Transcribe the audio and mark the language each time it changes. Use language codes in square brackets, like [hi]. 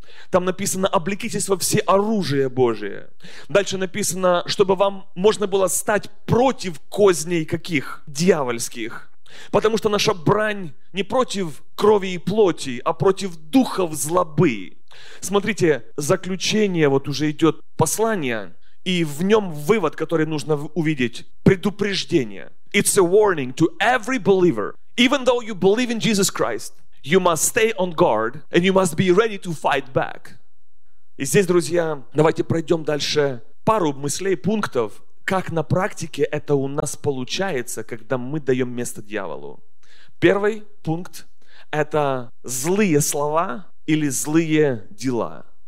[ru] Там написано «облекитесь во все оружие Божие». Дальше написано, чтобы вам можно было стать против козней каких? Дьявольских. Потому что наша брань не против крови и плоти, а против духов злобы. Смотрите, заключение, вот уже идет послание, и в нем вывод, который нужно увидеть, предупреждение. [en] It's a warning to every believer. Even though you believe in Jesus Christ, you must stay on guard and you must be ready to fight back. [ru] И здесь, друзья, давайте пройдем дальше пару мыслей, пунктов, как на практике это у нас получается, когда мы даем место дьяволу. Первый пункт – это злые слова или злые дела.